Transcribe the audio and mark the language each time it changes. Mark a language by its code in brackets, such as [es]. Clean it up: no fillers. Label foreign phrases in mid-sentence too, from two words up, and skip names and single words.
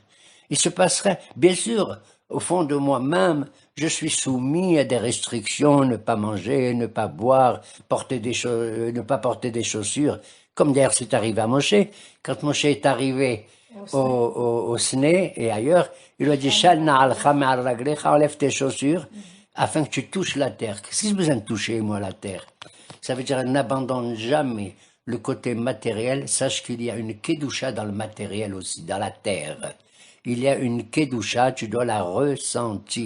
[fr] Il se passerait, bien sûr, au fond de moi-même, je suis soumis à des restrictions, ne pas manger, ne pas boire, ne pas porter des chaussures, comme d'ailleurs c'est arrivé à Moshe. Quand Moshe est arrivé au Sné et ailleurs, il lui a dit, [he] של נעליך מעל רגליך, [fr] enlève tes chaussures, afin que tu touches la terre. Qu'est-ce que j'ai besoin de toucher, moi, la terre? Ça veut dire, n'abandonne jamais le côté matériel, sache qu'il y a une kedusha dans le matériel aussi, dans la terre. Il y a une kedusha, tu dois la ressentir.